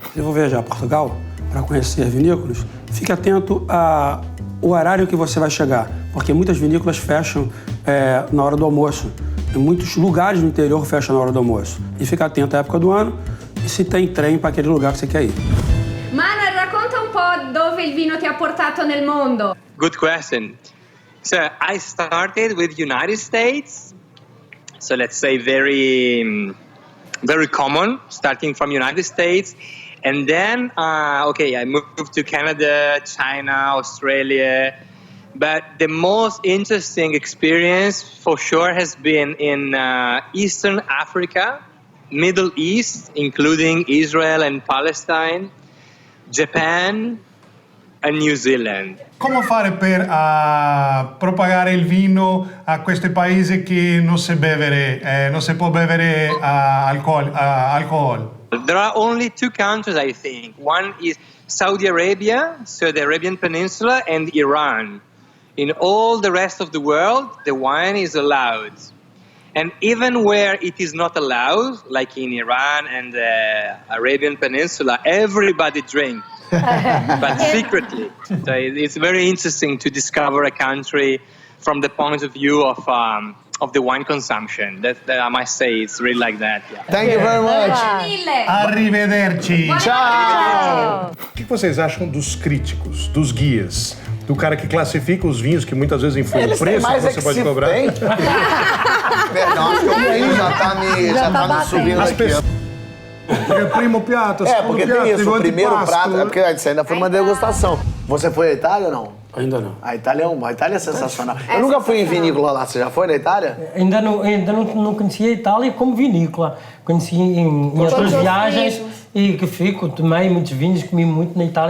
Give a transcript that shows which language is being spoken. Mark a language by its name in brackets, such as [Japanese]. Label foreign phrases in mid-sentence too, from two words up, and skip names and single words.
[Portuguese] Se eu vou viajar a Portugal para conhecer vinícolas, fique atento ao horário que você vai chegar, porque muitas vinícolas fecham na hora do almoço. Em muitos lugares do interior fecham na hora do almoço. E fique atento à época do ano e se tem trem para aquele lugar que você quer ir. [Italian] Manuel, racconta un po' dove il vino ti ha portato nel mondo. [English] Good question. So I started with United States. So let's say very common, starting from United States. And then, I moved to Canada, China, Australia. But the most interesting experience, for sure, has been in Eastern Africa, Middle East, including Israel and Palestine, Japan, and New Zealand. [Italian] Come fare per propagare il vino a questi paesi che non si può bere alcol? [English] There are only 2 countries, I think. One is Saudi Arabia, so the Arabian Peninsula, and Iran. In all the rest of the world, the wine is allowed. And even where it is not allowed, like in Iran and the Arabian Peninsula, everybody drinks, but secretly. So it's very interesting to discover a country from the point of view of the wine consumption. That I must say, it's really like that. Yeah. Thank you very much. [Italian] Arrivederci. [Portuguese] Tchau. O que vocês acham dos críticos, dos guias? Do cara que classifica os vinhos, que muitas vezes influi o preço que você pode cobrar? Não, acho que o vinho já tá me subindo aqui. Porque [Italian] primo piatto, [Portuguese] Porque tem isso, o primeiro prato, porque isso ainda foi uma degustação. Você foi à Itália ou não? Ainda não. A Itália é sensacional. Eu nunca fui em vinícola lá, você já foi na Itália? Ainda não conhecia a Itália como vinícola. Conheci em outras viagens e que tomei muitos vinhos, comi muito na Itália.